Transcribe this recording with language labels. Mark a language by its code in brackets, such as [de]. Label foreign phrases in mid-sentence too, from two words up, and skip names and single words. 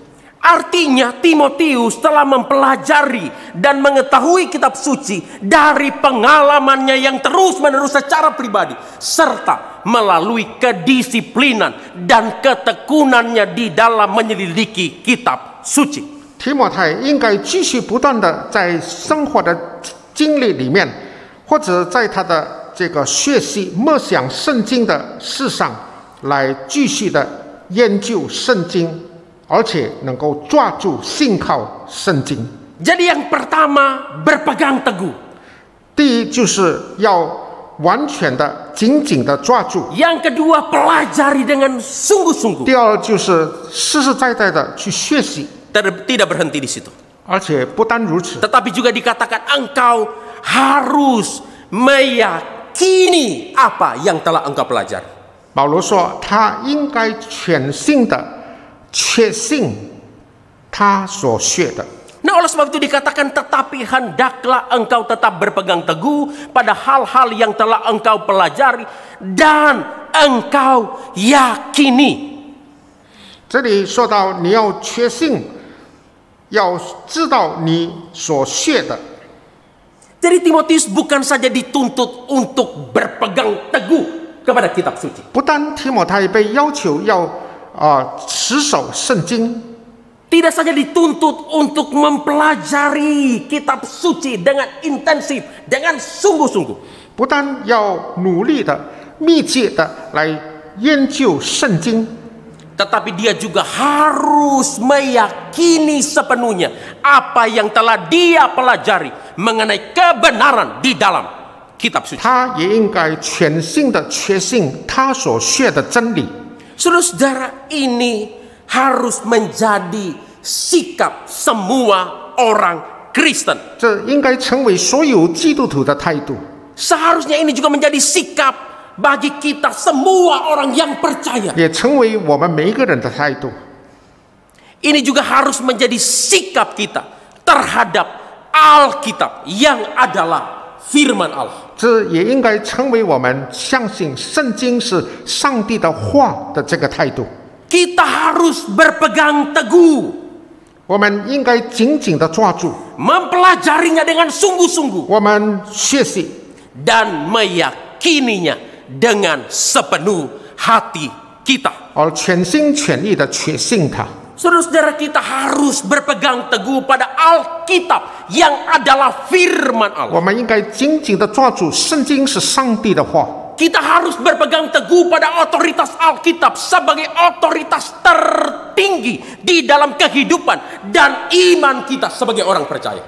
[id] Artinya Timotius telah mempelajari dan mengetahui kitab suci dari pengalamannya yang terus-menerus secara pribadi serta melalui kedisiplinan dan ketekunannya di dalam menyelidiki kitab suci. [zh] 提摩太应该继续不断的在生活的经历里面，或者在他的这个学习默想圣经的事上，来继续的研究圣经，而且能够抓住信靠圣经。 [id] Jadi yang pertama, berpegang teguh. [zh] 第一就是要完全的、紧紧的抓住； [id] Yang kedua, pelajari dengan sungguh-sungguh. [zh] 第二就是实实在在的去学习， [id] Tidak berhenti di situ. [zh] 而且不单如此， [id] Tetapi juga dikatakan engkau harus meyakini apa yang telah engkau pelajari. [zh] 保罗说他应该全心的确信他所学的。 [id] Nah, oleh sebab itu dikatakan tetapi hendaklah engkau tetap berpegang teguh pada hal-hal yang telah engkau pelajari dan engkau yakini. [zh] 这里说到你要确信， 要知道你所学的。 [id] Jadi Timotius bukan saja dituntut untuk berpegang teguh kepada kitab suci. [zh] 不单提摩太被要求要持守圣经， [id] Tidak saja dituntut untuk mempelajari kitab suci dengan intensif, dengan sungguh-sungguh. [zh] 不但要努力的、密切的来研究圣经， [id] Tetapi dia juga harus meyakini sepenuhnya apa yang telah dia pelajari mengenai kebenaran di dalam kitab suci. [zh] 他也应该全心的确信他所学的真理。 [id] Saudara-saudara, ini harus menjadi sikap semua orang Kristen. [zh] 这应该成为所有基督徒的态度， [id] Seharusnya ini juga menjadi sikap bagi kita semua orang yang percaya. [zh] 也成为我们每一个人的态度。 [id] Ini juga harus menjadi sikap kita terhadap Alkitab yang adalah firman Allah. [zh] 这也应该成为我们相信圣经是上帝的话的这个态度。 [id] Kita harus berpegang teguh, [zh] 我们应该紧紧的抓住， [id] mempelajarinya dengan sungguh-sungguh [zh] 我们学习， [id] dan meyakininya dengan sepenuh hati kita. [zh] 而全心全意的确信他。 [id] Saudara-saudara, kita harus berpegang teguh pada Alkitab yang adalah firman Allah. [zh] 我们应该紧紧的抓住圣经是上帝的话。 [id] Kita harus berpegang teguh pada otoritas Alkitab sebagai otoritas tertinggi di dalam kehidupan dan iman kita sebagai orang percaya.